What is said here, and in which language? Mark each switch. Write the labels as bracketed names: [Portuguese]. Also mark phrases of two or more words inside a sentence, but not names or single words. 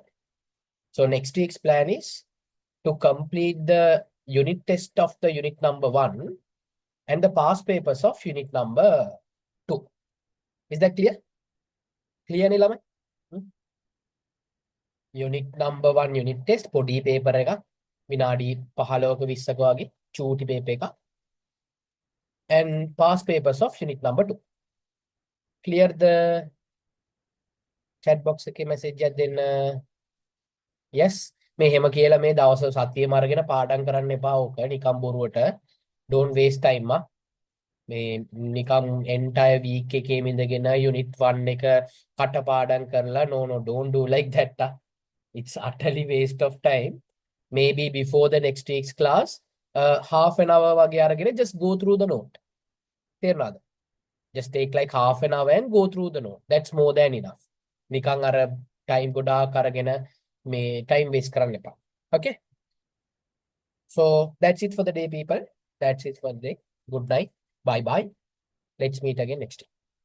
[English] So next week's plan is to complete the unit test of the unit number 1 and the past papers of unit number 2. Is that clear? Clear [Sinhala] නේ ළමයි? [English] Unit number 1 unit test [Sinhala] පොඩි paper එක විනාඩි 15ක 20ක වගේ චූටි paper එක [English] and past papers of unit number 2. Clear the chat box [Sinhala] එකේ message එකක් දෙන්න. Yes, මේ හැම කියලා මේ දවස් සතියෙම අරගෙන පාඩම් කරන්න එපා. ඕක නිකම් බොරුවට. [English] Don't waste time. [Sinhala] මේ නිකම් [English] entire week [Sinhala] එකේ ඉඳගෙන unit 1 එක කටපාඩම් කරලා [English] no, don't do like that. It's utterly waste of time. Maybe before the next week's class, half an hour [Sinhala] වගේ අරගෙන [English] just go through the note. [Sinhala] තේරුණාද? [English] Just take like half an hour and go through the note. That's more than enough. [Sinhala] නිකන් අර time ගොඩාක් අරගෙන මේ [English] time waste [Sinhala] කරන්න එපා. [English] Okay? So that's it for the day, people. That's it for the day. Good night. Bye bye. Let's meet again next time.